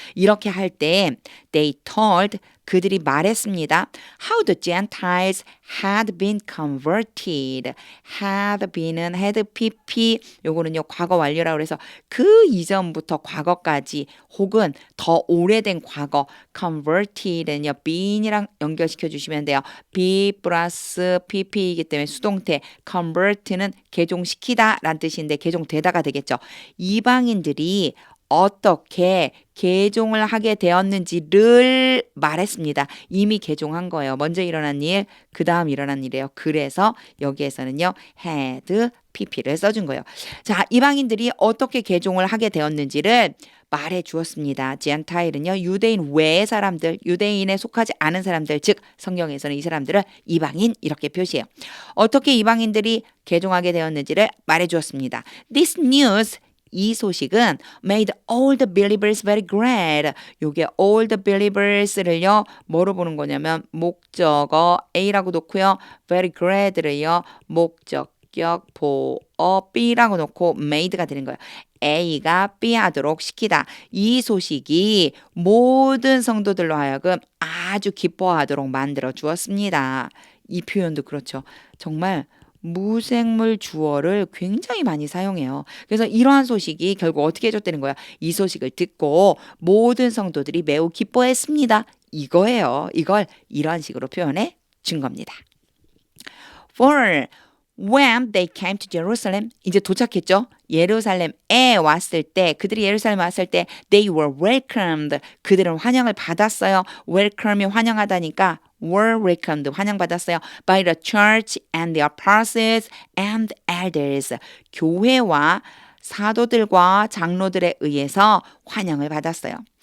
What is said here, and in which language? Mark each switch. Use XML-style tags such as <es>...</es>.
<ko>이렇게 할 때</ko> <en>they told</en> <ko>그들이 말했습니다.</ko> <en>How the Gentiles had been converted.</en> <ko>had been은 had pp 요거는요 과거 완료라고 그래서 그 이전부터 과거까지 혹은 더 오래된 과거 converted는요 been이랑 연결시켜 주시면 돼요. be 플러스 pp이기 때문에 수동태 convert는 개종시키다 라는 뜻인데 개종되다가 되겠죠. 이방인들이 어떻게 개종을 하게 되었는지를 말했습니다. 이미 개종한 거예요. 먼저 일어난 일, 그 다음 일어난 일이에요. 그래서 여기에서는요. had, pp를 써준 거예요. 자, 이방인들이 어떻게 개종을 하게 되었는지를 말해 주었습니다. 지안타일은요. 유대인 외의 사람들, 유대인에 속하지 않은 사람들, 즉 성경에서는 이 사람들을 이방인 이렇게 표시해요. 어떻게 이방인들이 개종하게 되었는지를 말해 주었습니다.</ko> <en>This news</en> <ko>이 소식은</ko> <en>made all the believers very glad.</en> <ko>요게</ko> <en>all the believers</en> <ko>를요. 뭐로 보는 거냐면 목적어 A라고 놓고요. very glad를요. 목적격 보어 B라고 놓고 made가 되는 거예요. A가 B 하도록 시키다. 이 소식이 모든 성도들로 하여금 아주 기뻐하도록 만들어 주었습니다. 이 표현도 그렇죠. 정말 무생물 주어를 굉장히 많이 사용해요. 그래서 이러한 소식이 결국 어떻게 해줬다는 거야? 이 소식을 듣고 모든 성도들이 매우 기뻐했습니다. 이거예요. 이걸 이런 식으로 표현해 준 겁니다.</ko> <en>For when they came to Jerusalem,</en> <ko>이제 도착했죠? 예루살렘에 왔을 때, 그들이 예루살렘에 왔을 때,</ko> <en>they were welcomed.</en> <ko>그들은 환영을 받았어요. welcome이 환영하다니까 were welcomed, 환영받았어요.</ko> <en>by the church and the apostles and elders.</en> <ko>교회와 사도들과 장로들에 의해서 환영을 받았어요.</ko>